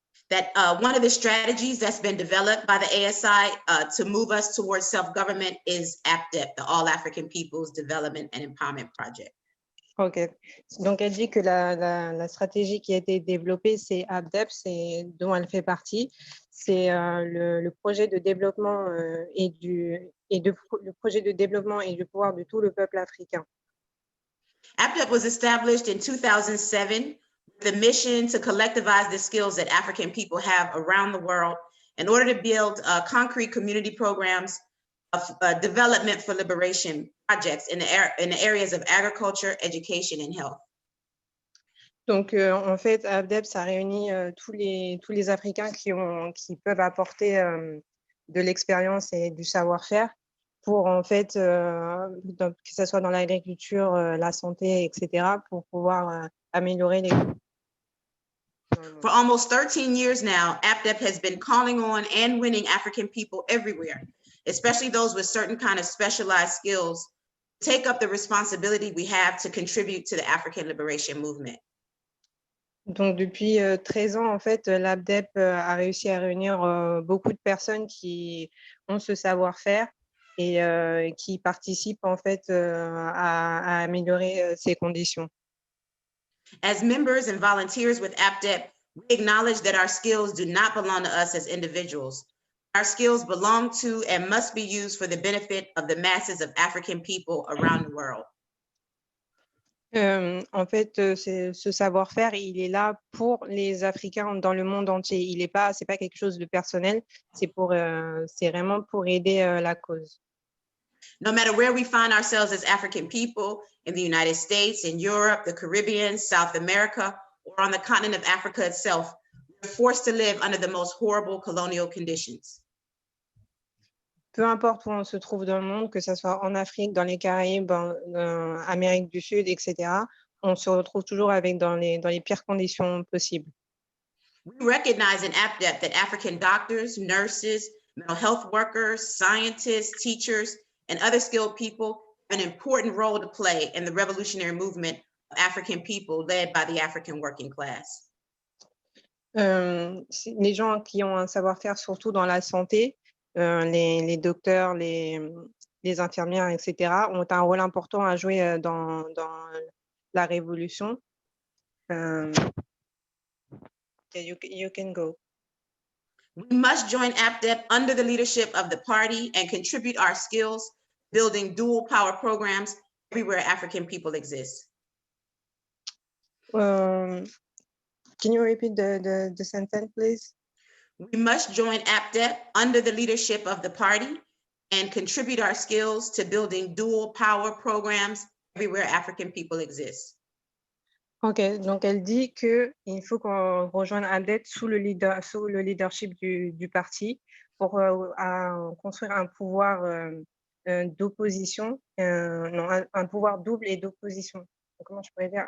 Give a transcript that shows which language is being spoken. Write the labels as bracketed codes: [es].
[en] That one of the strategies that's been developed by the ASI to move us towards self-government is APDEP, the All African Peoples Development and Empowerment Project. [fr] Ok, donc elle dit que la stratégie qui a été développée, c'est APDEP, dont elle fait partie. C'est le projet de développement le projet de développement et du pouvoir de tout le peuple africain. [en] APDEP was established in 2007 with the mission to collectivize the skills that African people have around the world in order to build concrete community programs of development for liberation projects in the areas of agriculture, education, and health. [fr] Donc, en fait, APDEP, ça réunit tous les Africains qui peuvent apporter de l'expérience et du savoir-faire pour, en fait, que ce soit dans l'agriculture, la santé, etc., pour pouvoir améliorer les... [en] For almost 13 years now, APDEP has been calling on and winning African people everywhere, especially those with certain kind of specialized skills, to take up the responsibility we have to contribute to the African liberation movement. [fr] Donc, depuis 13 ans, en fait, l'APDEP a réussi à réunir beaucoup de personnes qui ont ce savoir-faire et qui participent, en fait, à améliorer ces conditions. [en] As members and volunteers with APDEP, we acknowledge that our skills do not belong to us as individuals. Our skills belong to and must be used for the benefit of the masses of African people around the world. [fr] En fait, ce savoir-faire, il est là pour les Africains dans le monde entier. C'est pas quelque chose de personnel, c'est vraiment pour aider la cause. [en] No matter where we find ourselves as African people, in the United States, in Europe, the Caribbean, South America, or on the continent of Africa itself, we're forced to live under the most horrible colonial conditions. [fr] Peu importe où on se trouve dans le monde, que ce soit en Afrique, dans les Caraïbes, en Amérique du Sud, etc., on se retrouve toujours dans les pires conditions possibles. [en] We recognize in APDEP that African doctors, nurses, mental health workers, scientists, teachers, and other skilled people have an important role to play in the revolutionary movement of African people led by the African working class. [fr] Les gens qui ont un savoir-faire, surtout dans la santé, les docteurs, les infirmières, etc., ont un rôle important à jouer dans la révolution. [en] You can go. We must join APDEP under the leadership of the party and contribute our skills, building dual power programs everywhere African people exist. Can you repeat the sentence, please? We must join APDEP under the leadership of the party and contribute our skills to building dual power programs everywhere African people exist. [fr] Ok, donc elle dit qu'il faut qu'on rejoigne APDEP sous le leadership du parti pour construire un pouvoir d'opposition, un pouvoir double et d'opposition. Comment je pourrais dire?